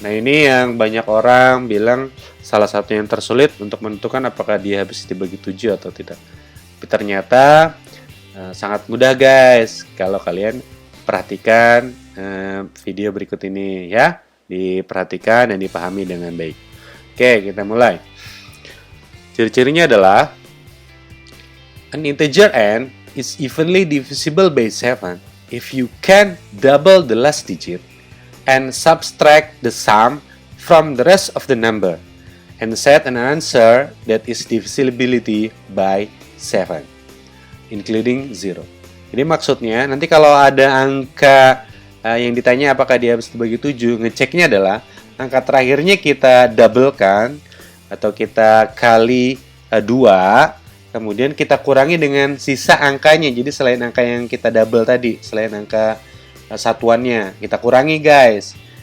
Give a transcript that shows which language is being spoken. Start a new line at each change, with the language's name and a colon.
Indonesian: Nah ini yang banyak orang bilang salah satu yang tersulit untuk menentukan apakah dia habis dibagi 7 atau tidak. Tapi ternyata sangat mudah guys kalau kalian perhatikan video berikut ini ya. Diperhatikan dan dipahami dengan baik. Oke, kita mulai. Ciri-cirinya adalah
English: an integer n is evenly divisible by 7 if you can double the last digit and subtract the sum from the rest of the number and set an answer that is divisibility by 7 including 0.
Indonesian: Jadi maksudnya nanti kalau ada angka yang ditanya apakah dia habis dibagi 7, ngeceknya adalah angka terakhirnya kita doublekan atau kita kali 2, kemudian kita kurangi dengan sisa angkanya. Jadi selain angka yang kita double tadi, selain angka satuannya, kita kurangi guys.